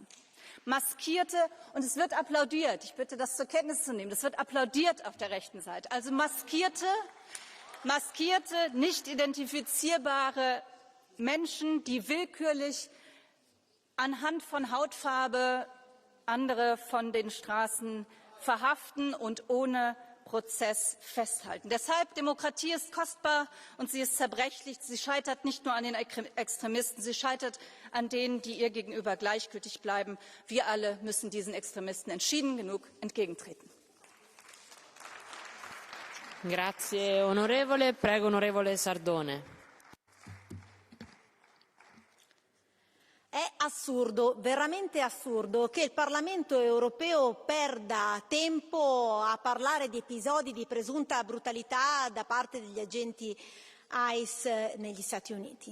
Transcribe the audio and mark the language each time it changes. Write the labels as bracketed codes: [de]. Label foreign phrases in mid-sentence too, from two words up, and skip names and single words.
[de] Maskierte, und es wird applaudiert, ich bitte, das zur Kenntnis zu nehmen, das wird applaudiert auf der rechten Seite, also maskierte, nicht identifizierbare Menschen, die willkürlich anhand von Hautfarbe andere von den Straßen verhaften und ohne Prozess festhalten. Deshalb, Demokratie ist kostbar und sie ist zerbrechlich. Sie scheitert nicht nur an den Extremisten, sie scheitert an denen, die ihr gegenüber gleichgültig bleiben. Wir alle müssen diesen Extremisten entschieden genug entgegentreten. [it] Grazie onorevole. Prego onorevole Sardone. È assurdo, veramente assurdo, che il Parlamento europeo perda tempo a parlare di episodi di presunta brutalità da parte degli agenti ICE negli Stati Uniti.